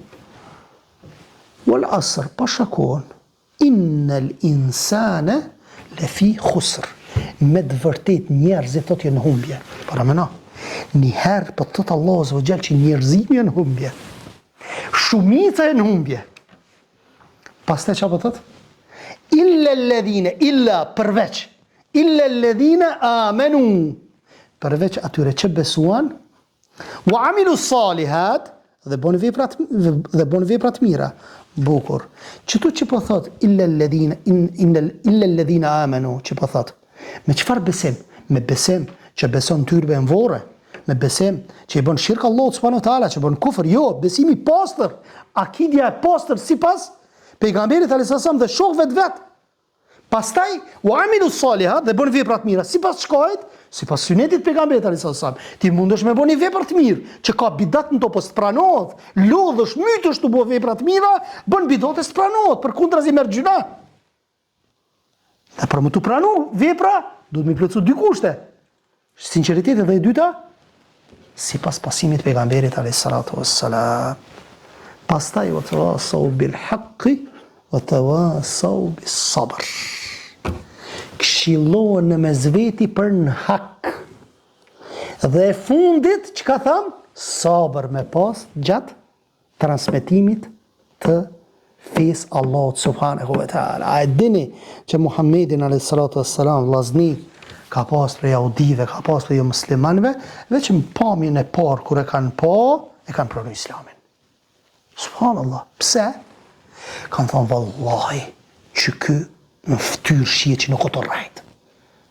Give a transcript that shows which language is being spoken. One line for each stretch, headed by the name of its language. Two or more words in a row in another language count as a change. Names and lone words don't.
Arabic: والعصر,
Albanian: pasha kohën,
Arabic: إن الإنسان لفي خسر.
Albanian: Me të vërtet njerëzit thot jenë humbje. Para mëna, njëherë për të Allahu
Arabic: عز وجل
Albanian: që njerëzit jenë humbje. Shumica jenë humbje. Pastaj çfarë thot?
Arabic: إلا الذين إلا përveç, إلا الذين آمنوا.
Albanian: Përveç atyre që besuan,
Arabic: وعملوا الصالحات,
Albanian: dhe bon vepra të mira. Bukur. Çto që po thot
Arabic: إلا الذين آمنوا,
Albanian: që po thot. Me çfarë besim? Me besim që beson tyrbe në vorre, me besim që i bën shirk Allahut
Arabic: سبحانه وتعالى,
Albanian: që bën kufër, jo, besimi i pastër, akidja e pastër sipas pejgamberit
Arabic: عليه السلام
Albanian: dhe shokëve të vet. Pastaj
Arabic: وعملوا الصالحات
Albanian: dhe bën vepra të mira, sipas çkajt, sipas sunetit pejgamberit
Arabic: عليه السلام.
Albanian: Ti mundesh me bëni vepra të mirë, që ka bidat në to po s'pranohet, lodhësh, mytesh të bëj vepra të mira, bën bidat e s'pranohet, përkundrazi merr gjuna. Dhe për më të pranu vepra, duhet me plotësu 2 kushte. Sinqeriteti dhe e dyta, sipas pasimit pejgamberit
Arabic: عليه الصلاة والسلام. Pastaj وتواصوا بالحق وتواصوا بالصبر.
Albanian: Këshillohen në mes veti për në hak. Dhe e fundit, që ka tham? Sabër me pas gjatë transmetimit të fes Allahut
Arabic: سبحانه وتعالى.
Albanian: A e dini që Muhammedin
Arabic: عليه الصلاة والسلام
Albanian: vllazni ka pas për jahudive, ka pas për jo muslimanve, veç në pamjen e parë kur e kanë pranu islamin. Subhanallah. Pse? Kanë thonë vallahi që ky në fytyrë shihet që nuk o të rrejt.